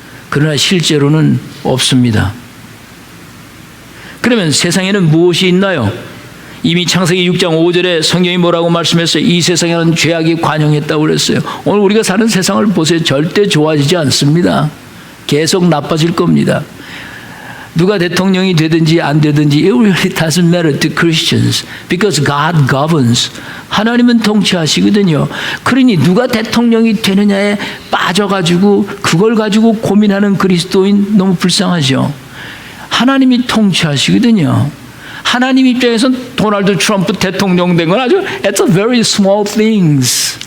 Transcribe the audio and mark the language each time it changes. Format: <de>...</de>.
<ko>그러나 실제로는 없습니다. 그러면 세상에는 무엇이 있나요? 이미 창세기 6장 5절에 성경이 뭐라고 말씀했어요? 이 세상에는 죄악이 관영했다고 그랬어요. 오늘 우리가 사는 세상을 보세요. 절대 좋아지지 않습니다. 계속 나빠질 겁니다. 누가 대통령이 되든지 안 되든지</ko> <en>it really doesn't matter to Christians because God governs.</en> <ko>하나님은 통치하시거든요. 그러니 누가 대통령이 되느냐에 빠져가지고 그걸 가지고 고민하는 그리스도인 너무 불쌍하죠. 하나님이 통치하시거든요. 하나님 입장에서는 도널드 트럼프 대통령 된 건 아주</ko> <en>it's a very small things.</en>